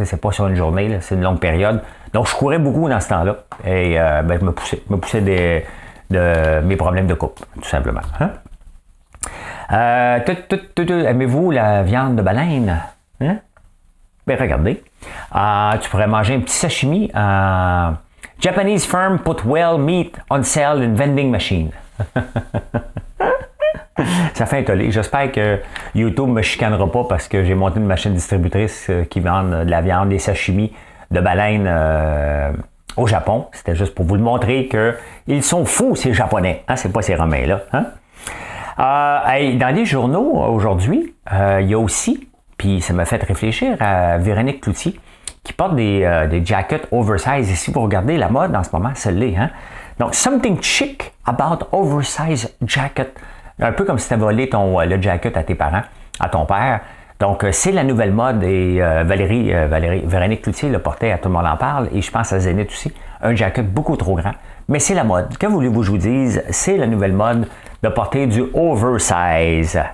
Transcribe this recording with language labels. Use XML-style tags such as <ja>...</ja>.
<fr>C'est pas sur une journée, là, c'est une longue période. Donc, je courais beaucoup dans ce temps-là. Et je me poussais de mes problèmes de couple, tout simplement. Hein? Aimez-vous la viande de baleine? Hein? Ben, regardez. Tu pourrais manger un petit sashimi.</fr> <en>Japanese firm put whale meat on sale in vending machine.</en> <fr>Ça fait un tollé. J'espère que YouTube ne me chicanera pas parce que j'ai monté une machine distributrice qui vend de la viande, des sashimi de baleine au Japon. C'était juste pour vous le montrer qu'ils sont fous, ces Japonais. Hein? C'est pas ces Romains-là. Hein? Dans les journaux aujourd'hui, il y a aussi, puis ça m'a fait réfléchir à Véronique Cloutier, qui porte des jackets oversize. Et si vous regardez la mode en ce moment, celle-là. Hein?</fr> <en>Donc, something chic about oversized jacket.</en> <fr>Un peu comme si tu avais volé le jacket à tes parents, à ton père. Donc, c'est la nouvelle mode et Véronique Cloutier le portait, à tout le monde en parle. Et je pense à Zénith aussi. Un jacket beaucoup trop grand. Mais c'est la mode. Que voulez-vous que je vous dise? C'est la nouvelle mode de porter du oversize.</fr>